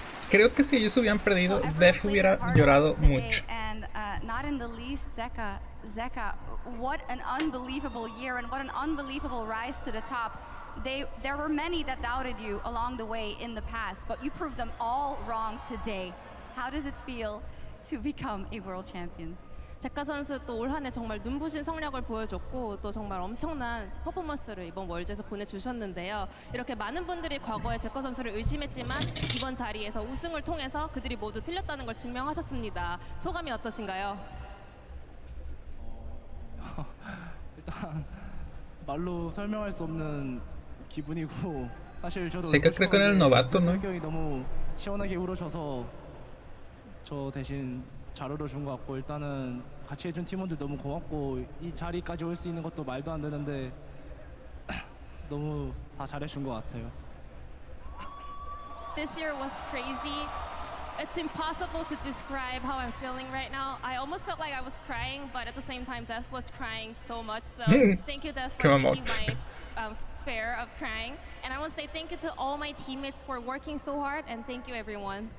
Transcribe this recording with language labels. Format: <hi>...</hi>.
<es>Creo que si ellos hubieran perdido, Def hubiera llorado mucho.</es> <en>And not in the least, Zeka, what an unbelievable year and what an unbelievable rise to the top. There were many that doubted you along the way in the past, but you proved them all wrong today. How does it feel to become a world champion?</en> <ko>제카 선수 또 올 한 해 정말 눈부신 성력을 보여줬고 또 정말 엄청난 퍼포먼스를 이번 월드에서 보내주셨는데요. 이렇게 많은 분들이 과거에 제카 선수를 의심했지만 이번 자리에서 우승을 통해서 그들이 모두 틀렸다는 걸 증명하셨습니다. 소감이 어떠신가요? 일단 말로 설명할 수 없는 기분이고, 사실 저도</ko> <es>Sé que creo que en el novato, ¿no?</es> <ko>설경이 너무 시원하게 울어줘서 저 대신 잘 울어준 것 같고, 일단은 같이 해준 팀원들 너무 고맙고, 이 자리까지 올 수 있는 것도 말도 안 되는데 너무 다 잘해준 것 같아요.</ko> <en>This year was crazy. It's impossible to describe how I'm feeling right now. I almost felt like I was crying, but at the same time, Def was crying so much. So thank you, Def, for making my spare of crying. And I want to say thank you to all my teammates for working so hard, and thank you, everyone.</en>